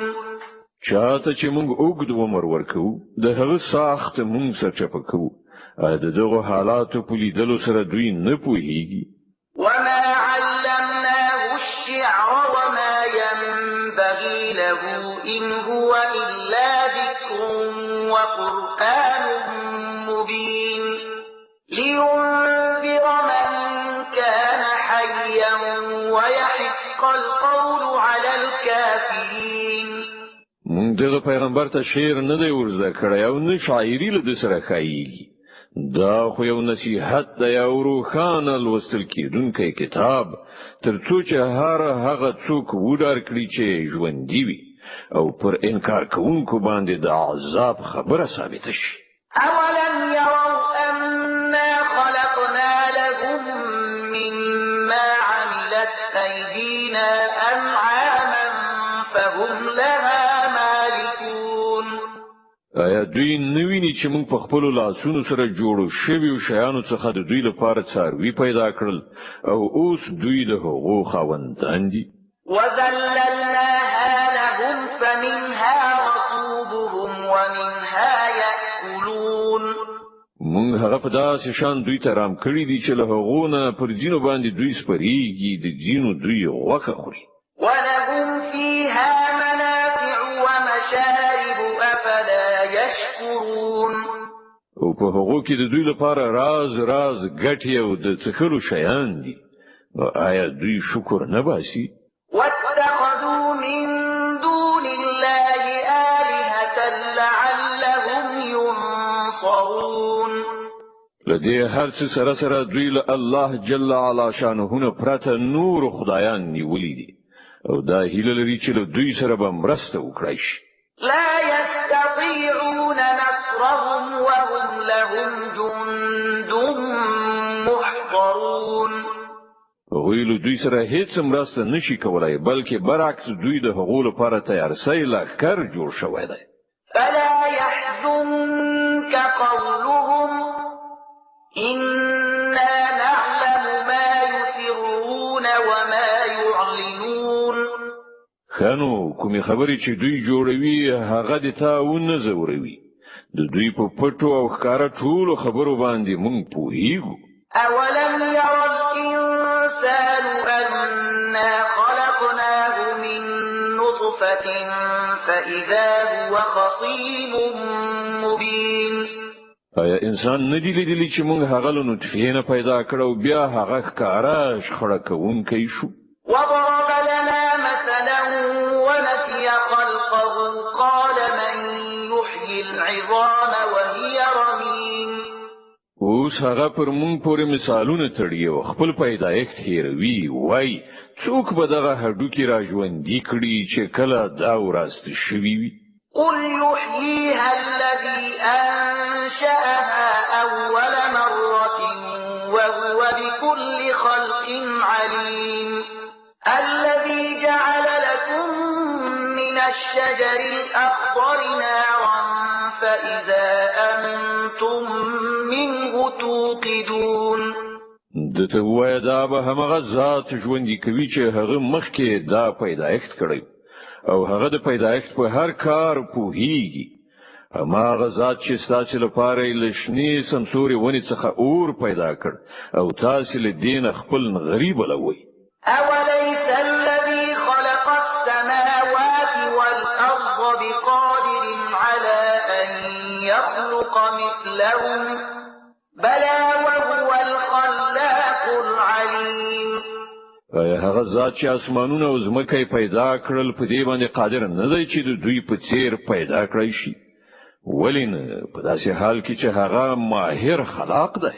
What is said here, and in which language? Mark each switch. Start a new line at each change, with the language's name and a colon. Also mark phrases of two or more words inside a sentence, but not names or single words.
Pashto: چاته چې مونږ اوږد عمر ورکو د هغه ساخت مونږ سرچپه کوو د دغه حالاتو په لیدلو سره دوی نه پوهیږي
Arabic: وما علمناه الشعر وما ينبغي له إن هو إلا ذكر وقرآن مبين لينذر من كان حيا ويحق القول على الكافرين
Pashto: مونږ دغه پیغمبر ته شعر نه دی ورزده کړی او نه شاعري له سره ښایي دا خو یو نصیحت دی او روښانه لوستل کېدونکی کتاب ترڅو چې هغه څوک وډار کړي چې ژوندي وي او پر انکار کوونکو باندې د عذاب خبره ثابته شي
Arabic: أولم يروا أنا خلقنا لهم مما عملت أيدينا أنعاما فهم لها مالكون
Pashto: آیا دوی نویني چې موږ په خپل لاسونو سره جوړو شویو شیانو څخه د دوی لپاره څاروي پیدا کړل او اوس دوی د هغو خاوندان دي
Arabic: وذللناها لهم فمنها ركوبهم ومنها يأكلون
Pashto: موږ هغه په داسې شان دوی ته رام کړی دي چې له هغو نه پر ځینو باندې دوی سپریږي د ځینو دوی غوښه خوري
Arabic: ولهم فيها منافع ومشارب أفلا يشكرون
Pashto: او په هغو کې د دوی لپاره راز ګټي او د څکلو شیان دي آیا دوی شکر نه باسي
Arabic: واتخذوا من دون الله آلهة لعلهم ينصرون
Pashto: لدې هر څه سره دوی له الله
Arabic: جل علا شانه
Pashto: پرته نور خدایان نیولې دي او دا هیله لري چې له دوی سره به مرسته وکړي شي
Arabic: لا يستطيعون نصرهم وهم لهم جند محضرون
Pashto: هغوی له دوی سره هیڅ مرسته نشي کولای بلکې برعکس دوی د هغو لپاره تیار سوی لښکر جوړ شوی دی
Arabic: فلا يحزنك قولهم إنا نعلم ما يسرون وما يعلنون
Pashto: خانو کومې خبرې چې دوی جوړوي هغه د تا ونه زوروي د دوی په پټو او ښکارا ټولو خبرو باندې مونږ پوهیږو
Arabic: أولم ير الإنسان أنا خلقناه من نطفة فإذا هو خصيم مبين
Pashto: آیا انسان ندی لیدلی چې مونږ هغه له نطفې نه پیدا کړو بیا هغه ښکارا شخړه کوونکی شو
Arabic: وضرب لنا مثلا ونسي خلقه قال من يحيي العظام وهي رميم
Pashto: اوس هغه پر مونږ پورې مثالونه تړي او خپل پیدایښت هیروي وای څوک به دغه هډوکي را ژوندي کړي چې کله دا ورست شوي وي
Arabic: قل يحييها الذي أنشأها أول مرة وهو بكل خلق عليم الذي جعل لكم من الشجر الأخضر نارا فإذا أنتم منه توقدون
Pashto: دته وای دا به همغه ذات ژوندۍ کوي چې هغه مخکې دا پیدایښت کړی او هغه د پیدایښت په هر کار پوهیږي همغه ذات چې ستاسو لپاره لښنی سمسوري ونی څخه اور پیدا کړ او تاسو له دین خپل غریب لوي
Arabic: أوليس الذي خلق السماوات والأرض بقادر على أن يخلق مثلهم بلى وهو الخلاق العليم
Pashto: آیا هغه ذات چې اسمانونه او ځمکه پیدا کړل په دې باندې قادر نه دی چې د دوی په څیر پیدا کړی شي ولین په داسې حال کې چې هغه ماهر خلاق دی.